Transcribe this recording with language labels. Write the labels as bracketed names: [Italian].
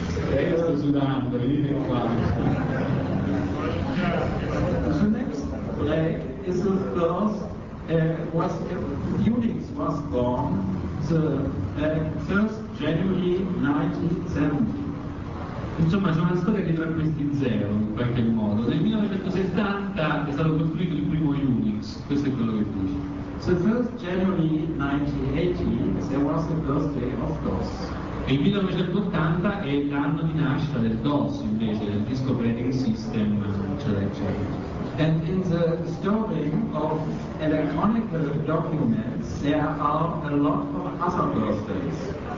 [English] The next leg is the first, Unix was born the first January 1970. [Italian] Insomma, c'è una storia dietro a questi zero, in qualche modo. Nel 1970 è stato costruito il primo Unix, questo è quello che dice. [English] The first January 1980, there was the birthday of DOS. [Italian] E il 1980 è l'anno di nascita del DOS, invece, del Disk Operating System, eccetera, eccetera. [English] And in the storing of electronic documents, there are a lot of other birthdays.